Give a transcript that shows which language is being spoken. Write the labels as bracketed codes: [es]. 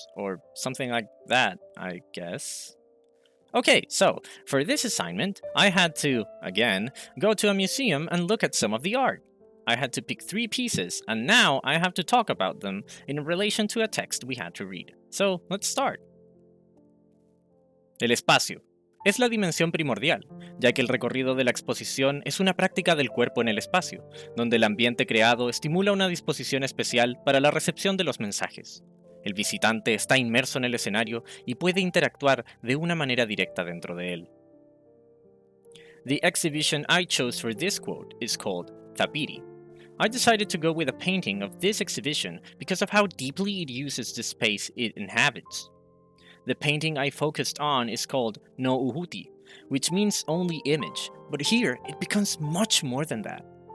[en] Or something like that, I guess. Okay, so for this assignment, I had to, again, go to a museum and look at some of the art. I had to pick 3 pieces, and now I have to talk about them in relation to a text we had to read. So let's start. [es] El espacio. Es la dimensión primordial, ya que el recorrido de la exposición es una práctica del cuerpo en el espacio, donde el ambiente creado estimula una disposición especial para la recepción de los mensajes. El visitante está inmerso en el escenario y puede interactuar de una manera directa dentro de él. [en] The exhibition I chose for this quote is called Tapiri. I decided to go with a painting of this exhibition because of how deeply it uses the space it inhabits. The painting I focused on is called No Uhuti, which means only image, but here it becomes much more than that.